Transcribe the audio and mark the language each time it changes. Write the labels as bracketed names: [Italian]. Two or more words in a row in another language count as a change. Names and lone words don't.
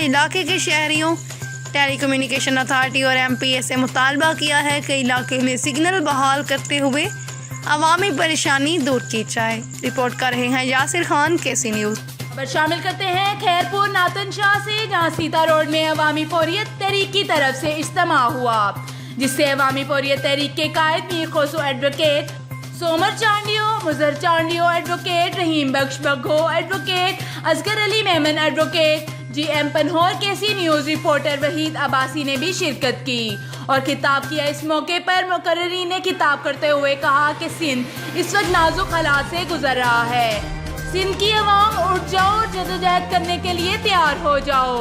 [Urdu] علاقے کے شہریوں ٹیلی کمیونیکیشن اتھارٹی اور MPA سے مطالبہ کیا ہے کہ علاقے میں سگنل بحال کرتے ہوئے عوامی پریشانی دور کی جائے۔ رپورٹ کر رہے ہیں یاسر خان، KC نیوز۔ شامل کرتے ہیں خیرپور ناتن شاہ سے، جہاں سیتا روڈ میں عوامی فوریت تحریک کی طرف سے اجتماع ہوا، جس سے عوامی فوریت تحریک کے قائد میر خسرو ایڈوکیٹ सोमर चांडियो, मुजर चांडियो एडवोकेट, रहीम बख्श बग्घो एडवोकेट, असगर अली मेमन एडवोकेट, GM پنہور، KC نیوز رپورٹر وحید عباسی نے بھی شرکت کی اور خطاب کیا. اس موقع پر مقررین نے خطاب کرتے ہوئے کہا کہ سندھ اس وقت نازک حالات سے گزر رہا ہے. سندھ کی عوام اٹھ جاؤ، جدوجہد کرنے کے لیے تیار ہو جاؤ.